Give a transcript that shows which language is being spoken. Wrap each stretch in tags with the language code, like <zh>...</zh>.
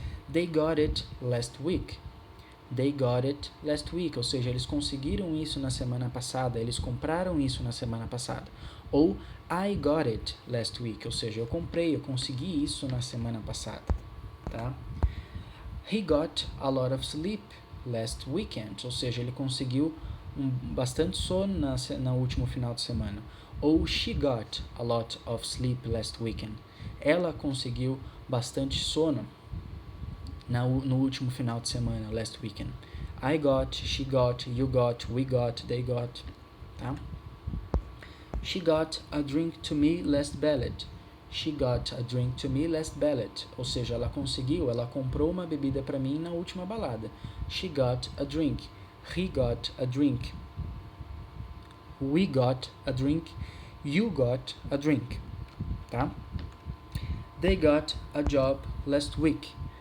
<en>They got it last week.</en> <pt>They got it last week, ou seja, eles conseguiram isso na semana passada, eles compraram isso na semana passada. Ou</pt> <en>I got it last week,</en> <pt>ou seja, eu consegui isso na semana passada, tá?</pt> <en>He got a lot of sleep last weekend,</en> <pt>ou seja, ele conseguiu bastante sono no último final de semana.</pt> <en>Ou she got a lot of sleep last weekend.</en> <pt>Ela conseguiu bastante sono no último final de semana,</pt> <en>last weekend. I got, she got, you got, we got, they got, tá? She got a drink to me last ballot. She got a drink to me last ballot.</en> <pt>Ou seja, ela comprou uma bebida para mim na última balada.</pt> <en>She got a drink. He got a drink. We got a drink. You got a drink, tá? They got a job last week.</en>